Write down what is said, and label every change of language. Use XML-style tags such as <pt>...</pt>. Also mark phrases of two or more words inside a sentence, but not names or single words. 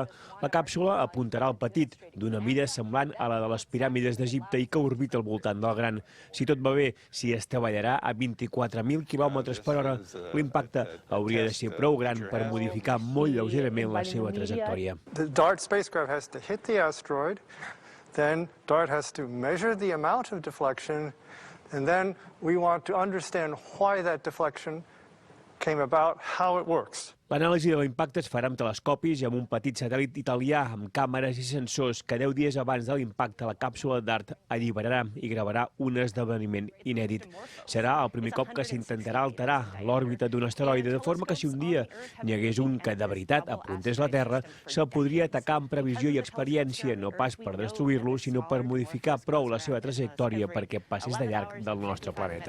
<ca>La càpsula apuntarà al petit, d'una mida semblant a la de les piràmides d'Egipte i que orbita al voltant del gran. Si tot va bé, s'hi estavellarà a 24.000 km/h. L'impacte hauria de ser prou gran per modificar molt lleugerament la seva trajectòria.</ca> <en>The DART spacecraft has to hit the asteroid, then DART has to measure the amount of deflection, and then we want to understand why that deflection came about, how it works.</en> <ca>L'anàlisi de l'impacte es farà amb telescopis i amb un petit satèl·lit italià amb càmeres i sensors que 10 dies abans de l'impacte la càpsula DART alliberarà i gravarà un esdeveniment inèdit. Serà el primer cop que s'intentarà alterar l'òrbita d'un asteroide, de forma que si un dia n'hi hagués un que de veritat apuntés la Terra, se'l podria atacar amb previsió i experiència, no pas per destruir-lo, sinó per modificar prou la seva trajectòria perquè passés de llarg del nostre planeta.</ca>